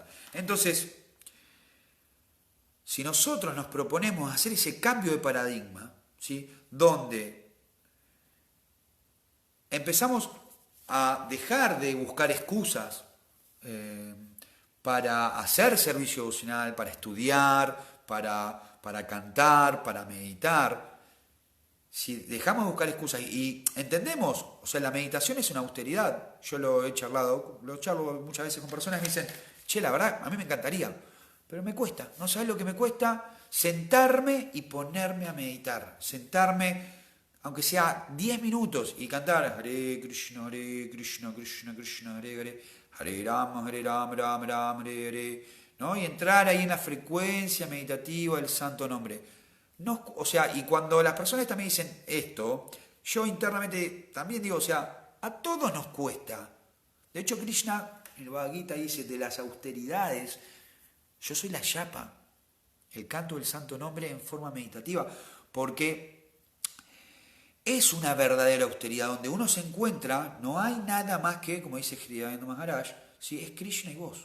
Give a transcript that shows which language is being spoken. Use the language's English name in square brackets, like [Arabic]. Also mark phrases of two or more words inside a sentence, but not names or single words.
[Spanish] Entonces, si nosotros nos proponemos hacer ese cambio de paradigma, ¿sí?, donde empezamos a dejar de buscar excusas para hacer servicio devocional, para estudiar, para cantar, para meditar, si dejamos de buscar excusas y entendemos, o sea, la meditación es una austeridad. Yo lo charlo muchas veces con personas que me dicen, che, la verdad, a mí me encantaría, pero me cuesta. ¿No sabes lo que me cuesta? Sentarme y ponerme a meditar. Sentarme, aunque sea 10 minutos, y cantar Hare Krishna, Krishna Krishna, Hare, Hare Rama, Rama Rama, Hare, ¿no? Y entrar ahí en la frecuencia meditativa del santo nombre. No, o sea, y cuando las personas también dicen esto, yo internamente también digo, o sea, a todos nos cuesta. De hecho, Krishna, en el Bhagavad Gita dice, de las austeridades, yo soy la yapa, el canto del santo nombre en forma meditativa, porque es una verdadera austeridad, donde uno se encuentra, no hay nada más que, como dice Hridayendra Maharaj, ¿sí?, es Krishna y vos.